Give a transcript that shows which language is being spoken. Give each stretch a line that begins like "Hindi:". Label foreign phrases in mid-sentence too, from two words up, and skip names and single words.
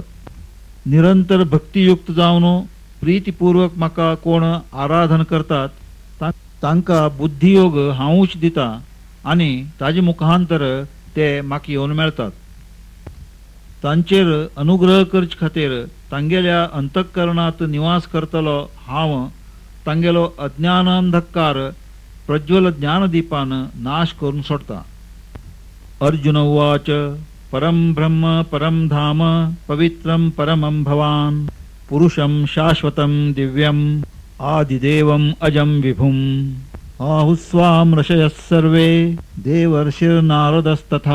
Konkani: निरंतर भक्तियुक्त जावन प्रीतीपूर्वक म्हाका कोण आराधन करतात तांकां बुद्धियोग हांवूच दिता आनी ताजे मुखांतर ते म्हाका येवन मेळटात. तांचेर अनुग्रह करचे खातीर तांगेल्या अंतःकरणात निवास करतलो हांव तांगेलो अज्ञानांधकार प्रज्वल ज्ञानदीपान नाश करून सोडता.
Sanskrit: अर्जुन उवाच परम ब्रह्म परम धाम पवित्रं परमं भवान् पुरुषं शाश्वतं दिव्यम् आदिदेवम् अजं विभुम् आहुस्वाम ऋषयः सर्वे देवर्षिर्नारदस्तथा